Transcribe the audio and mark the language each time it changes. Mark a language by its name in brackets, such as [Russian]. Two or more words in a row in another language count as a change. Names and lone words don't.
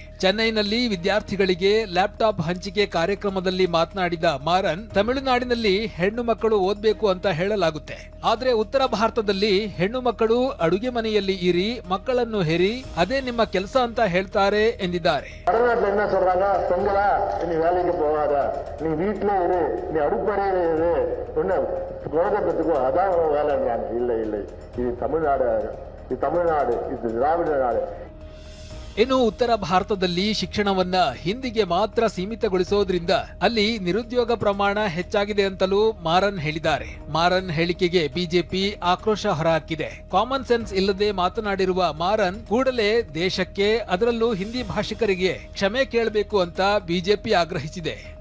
[Kannada] ಚೆನ್ನೈನಲ್ಲಿ ವಿದ್ಯಾರ್ಥಿಗಳಿಗೆ ಲ್ಯಾಪ್ಟಾಪ್ ಹಂಚಿಕೆ ಕಾರ್ಯಕ್ರಮದಲ್ಲಿ ಮಾತನಾಡಿದ ಮಾರನ್, ತಮಿಳುನಾಡಿನಲ್ಲಿ ಹೆಣ್ಣು ಮಕ್ಕಳು ಓದ್ಬೇಕು ಅಂತ ಹೇಳಲಾಗುತ್ತೆ, ಆದ್ರೆ ಉತ್ತರ ಭಾರತದಲ್ಲಿ ಹೆಣ್ಣು ಮಕ್ಕಳು ಅಡುಗೆ ಮನೆಯಲ್ಲಿ ಇರಿ, ಮಕ್ಕಳನ್ನು ಹೆರಿ, ಅದೇ ನಿಮ್ಮ ಕೆಲಸ ಅಂತ ಹೇಳ್ತಾರೆ ಎಂದಿದ್ದಾರೆ. [Tamil] உலகத்துக்கும் அதான் வேலைன்றாங்க. இல்லை இல்லை, இது தமிழ்நாடு, இது திராவிட நாடு. [Kannada] ಇನ್ನು ಉತ್ತರ ಭಾರತದಲ್ಲಿ ಶಿಕ್ಷಣವನ್ನ ಹಿಂದಿಗೆ ಮಾತ್ರ ಸೀಮಿತಗೊಳಿಸೋದ್ರಿಂದ ಅಲ್ಲಿ ನಿರುದ್ಯೋಗ ಪ್ರಮಾಣ ಹೆಚ್ಚಾಗಿದೆ ಅಂತಲೂ ಮಾರನ್ ಹೇಳಿದ್ದಾರೆ. ಮಾರನ್ ಹೇಳಿಕೆಗೆ ಬಿಜೆಪಿ ಆಕ್ರೋಶ ಹೊರಹಾಕಿದೆ. [English] common sense [Kannada] ಇಲ್ಲದೆ ಮಾತನಾಡಿರುವ ಮಾರನ್ ಕೂಡಲೇ ದೇಶಕ್ಕೆ, ಅದರಲ್ಲೂ ಹಿಂದಿ ಭಾಷಿಕರಿಗೆ ಕ್ಷಮೆ ಕೇಳಬೇಕು ಅಂತ ಬಿಜೆಪಿ ಆಗ್ರಹಿಸಿದೆ.